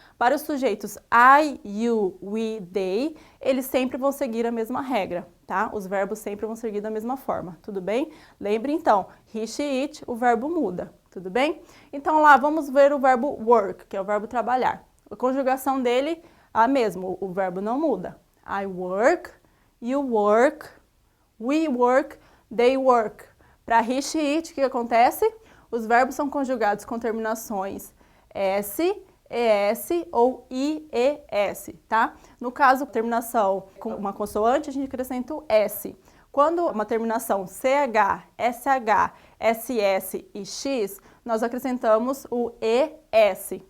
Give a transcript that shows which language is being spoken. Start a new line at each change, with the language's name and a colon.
Portuguese: Para os sujeitos I, you, we, they, eles sempre vão seguir a mesma regra, tá? Os verbos sempre vão seguir da mesma forma, tudo bem? Lembre então, he, she, it, o verbo muda, tudo bem? Então lá, vamos ver o verbo work, que é o verbo trabalhar. A conjugação dele, a mesma, o verbo não muda.
English: I work, you work, we work, they work.
Portuguese: Para he, she, it, o que acontece? Os verbos são conjugados com terminações S, ES ou IES, tá? No caso, terminação com uma consoante, a gente acrescenta o S. Quando uma terminação CH, SH, SS e X, nós acrescentamos o ES.